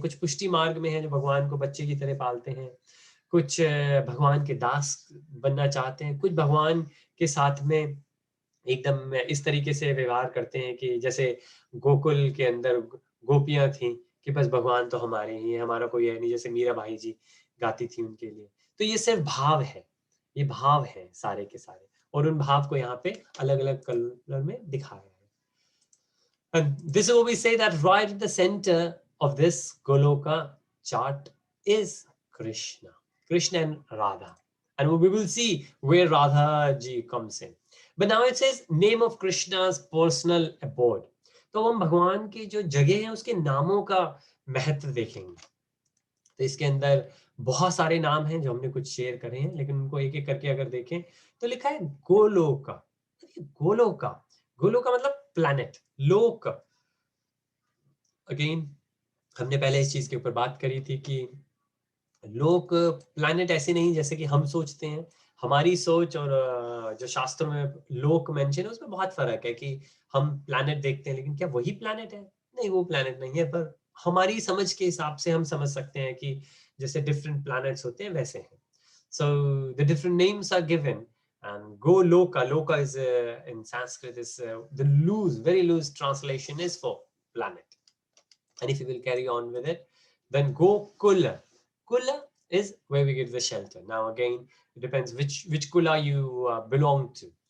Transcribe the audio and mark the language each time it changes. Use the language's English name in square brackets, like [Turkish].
[Hindi] कुछ पुष्टि मार्ग में है जो भगवान को बच्चे की तरह पालते हैं, कुछ भगवान के दास बनना चाहते हैं, कुछ भगवान के साथ में एकदम इस तरीके से व्यवहार करते हैं कि जैसे गोकुल के अंदर गोपियां थी कि बस भगवान तो हमारे ही है, हमारा कोई है नहीं, जैसे मीरा भाई जी गाती थी उनके लिए. तो ये सिर्फ भाव है, ये भाव है सारे के सारे, और उन भाव को यहाँ पे अलग अलग कलर में दिखाया है. [English] And this is what we say, that right at the center of this Goloka chart is Krishna, Krishna and Radha. And we will see where Radha ji comes in. But now it says name of Krishna's personal abode. [Hindi] तो हम भगवान की जो जगह है उसके नामों का महत्व देखेंगे. तो इसके अंदर बहुत सारे नाम हैं जो हमने कुछ शेयर करे हैं, लेकिन उनको एक एक करके अगर देखें तो लिखा है गोलोका. गोलोका, गोलोका मतलब प्लैनेट, लोक. अगेन हमने पहले इस चीज के ऊपर बात करी थी कि लोक प्लैनेट ऐसे नहीं जैसे कि हम सोचते हैं. हमारी सोच और जो शास्त्रों में लोक मेंशन है उसमें बहुत फर्क है कि हम प्लैनेट देखते हैं, लेकिन क्या वही प्लैनेट है? नहीं, वो प्लैनेट नहीं है, पर हमारी समझ के हिसाब से हम समझ सकते हैं कि जैसे डिफरेंट प्लैनेट्स होते हैं वैसे हैं. [English] So the different names are given. And Goloka, Loka is in Sanskrit is the loose, very loose translation is for planet. And if you will carry on with it, then Gokula. Kula is where we get the shelter. Now again, it depends which Kula you belong to.